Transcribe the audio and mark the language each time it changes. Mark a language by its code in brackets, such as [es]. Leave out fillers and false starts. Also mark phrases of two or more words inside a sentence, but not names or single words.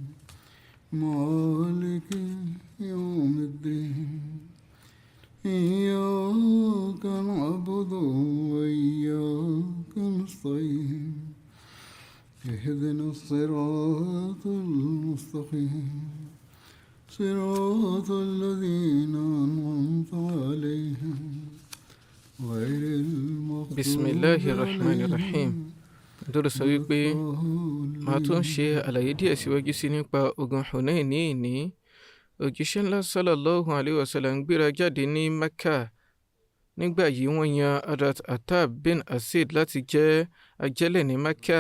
[ar] مالك يوم الدين إياك نعبد وإياك نستعين اهدنا الصراط المستقيم صراط الذين أنعمت عليهم غير المغضوب Bismillahirrahmanirrahim. [yo] Dọ́rọ̀ sọ wípé màá tún ṣe àlàyé díẹ̀ síwájú sí nípa ogun Hunain ní ìní. Òjíṣẹ́ ńlá [ar] صلى الله عليه وسلم [yo] gbéra jáde ní Mecca. Nígbà yìí wọ́n yan Hazrat Attab bin Asid láti jẹ́ ajẹ́lẹ̀ ní Mecca.